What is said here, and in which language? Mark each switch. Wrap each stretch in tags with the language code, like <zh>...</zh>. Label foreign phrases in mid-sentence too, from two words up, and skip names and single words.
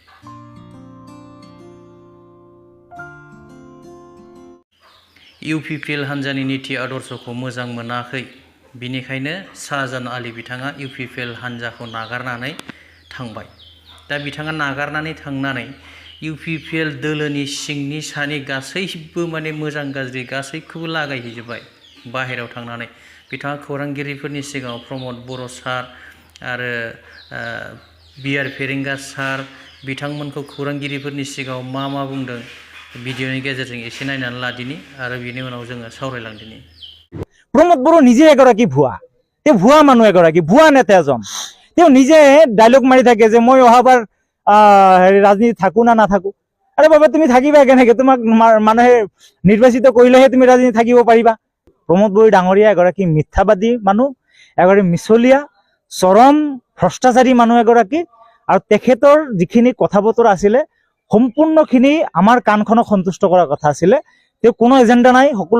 <brx>इउपिपिएल हान्जानि नीति आदर्शखौ मोजां मोनाखै बिनिखायनो शाहजान आली बिथाङा इउपिपिएल हान्जाखौ नागारनानै थांबाय दा बिथाङा नागारनानै थांनानै इउपिपिएल दोलोनि सिंनि सानि गासैबो माने मोजां गाज्रि गासैखौबो लागायहैजोबबाय बाहेरायाव थांनानै बिथाङा खौरांगिरिफोरनि सिगाङाव प्रमद बर' सार आरो बिआर पेरेंगा सार बिथांमोनखौ खौरांगिरिफोरनि सिगाङाव मा बुंदों भिडिअनि गेजेरजों एसे नायनानै लादिनि आरो बिनि उनाव जोङो सावरायलांदिनि</brx> <as>प्रमोद बर' নিজে এগৰাকী ভুৱা তেওঁ ভুৱা মানুহ এগৰাকী ভুৱা নেতা এজন তেওঁ নিজে ডায়লগ মাৰি থাকে যে মই অহাবাৰ ৰাজনীতি থাকো না নাথাকো আৰে বাবা তুমি থাকিবা কেনেকৈ তোমাক মানুহে নিৰ্বাচিত কৰিলেহে তুমি ৰাজনীতি থাকিব পাৰিবা প্ৰমোদ বড়ো ডাঙৰীয়া এগৰাকী মিথ্যাবাদী মানুহ এগৰাকী মিছলীয়া চৰম ভ্ৰষ্টাচাৰী মানুহ এগৰাকী আৰু তেখেতৰ যিখিনি কথা বতৰা আছিলে সম্পূৰ্ণখিনি আমাৰ কাণখনক সন্তুষ্ট কৰাৰ কথা আছিলে তেওঁ কোনো এজেণ্ডা নাই সকলো</as>